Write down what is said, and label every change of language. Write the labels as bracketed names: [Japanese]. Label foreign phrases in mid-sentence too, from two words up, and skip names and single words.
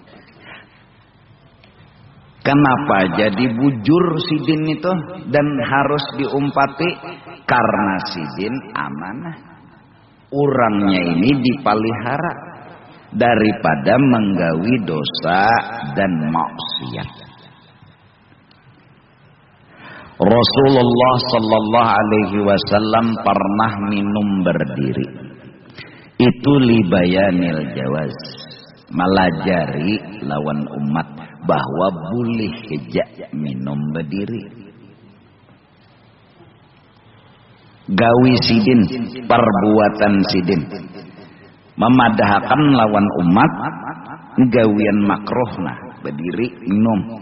[Banjar] Kenapa jadi bujur sidin itu dan harus diumpati? Karena sidin amanah. Orangnya ini dipelihara daripada menggawi dosa dan maksiat. Rasulullah [Arabic] صلى الله عليه وسلم [Banjar] pernah minum berdiri. Itu [Arabic] لبيان الجواز, [Banjar] melajari lawan umat bahwa boleh hejak minum berdiri. Gawi sidin, perbuatan sidin, memadahkan lawan umat gawian makruhna berdiri minum.